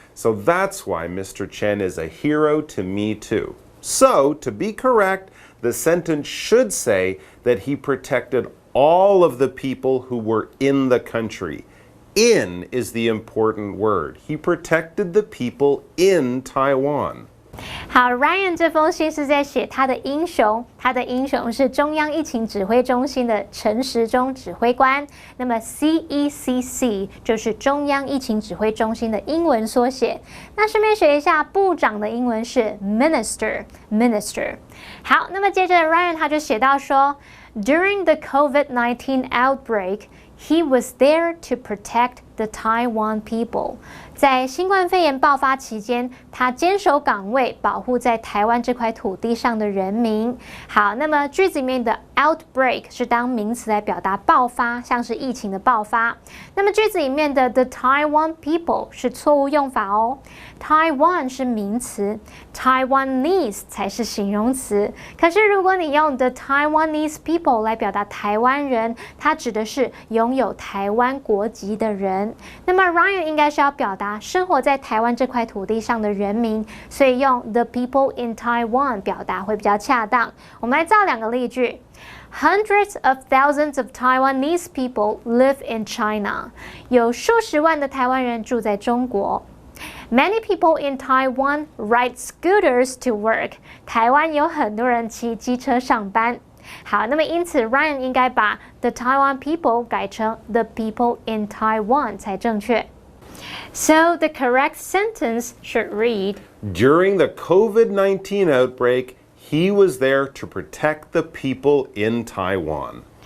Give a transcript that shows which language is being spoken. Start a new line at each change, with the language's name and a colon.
English: So that's why Mr. Chen is a hero to me too. So, to be correct, the sentence should say that he protected all of the people who were in the country. In is the important word. He protected the people in Taiwan.
Chinese: 好 ，Ryan 这封信是在写他的英雄，他的英雄是中央疫情指挥中心的陈时中指挥官。那么 CECC 就是中央疫情指挥中心的英文缩写。那顺便学一下，部长的英文是 Minister。好，那么接着 Ryan 他就写到说
English: ，During the COVID-19 outbreak, he was there to protect the Taiwan people.
Chinese: 在新冠肺炎爆发期间，他坚守岗位，保护在台湾这块土地上的人民。好，那么句子里面的 outbreak 是当名词来表达爆发，像是疫情的爆发。那么句子里面的
English: the Taiwan people
Chinese: 是错误用法哦。 Taiwan 是名词 ，Taiwanese 才是形容词。可是如果你用
English: the Taiwanese people
Chinese: 来表达台湾人，它指的是拥有台湾国籍的人。那么 Ryan 应该是要表达生活在台湾这块土地上的人民，所以用
English: the people in Taiwan
Chinese: 表达会比较恰当。我们来造两个例句。
English: Hundreds of thousands of Taiwanese people live in China.
Chinese: 有数十万的台湾人住在中国。
English: Many people in Taiwan ride scooters to work.
Chinese: 台湾有很多人骑机车上班。好，那么因此 Ryan 应该把
English: the Taiwan people
Chinese: 改成
English: the people in Taiwan
Chinese: 才正确。
English: So the correct sentence should read, During the COVID-19 outbreak, he was there to protect the people in Taiwan.